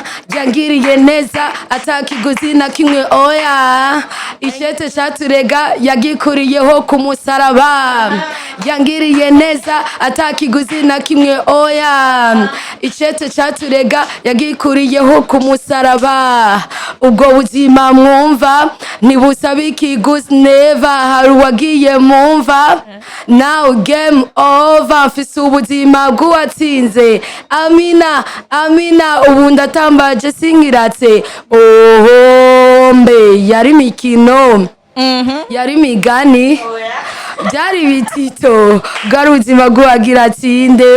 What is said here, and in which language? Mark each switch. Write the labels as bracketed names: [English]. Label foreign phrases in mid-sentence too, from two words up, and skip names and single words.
[Rundi] Yangiriye neza atakiguzi na kimwe oya, ishete caturega yagikuriyeho ku musaraba. Yangiriye neza atakiguzi na kimwe oya, ishete caturega yagikuriyeho ku musaraba. Ubwo buzima mwumva ntibusaba ikiguzi, never hari uwagiye mumva. [English] Now game over, [Rundi] mfise ubuzima bw'uwatsinze. Amina amina, ubu ndatambaje sinkiratse. Mbe yari mikino, yari migani, byari bitito, bwari ubuzima bw'uwagira atsinde.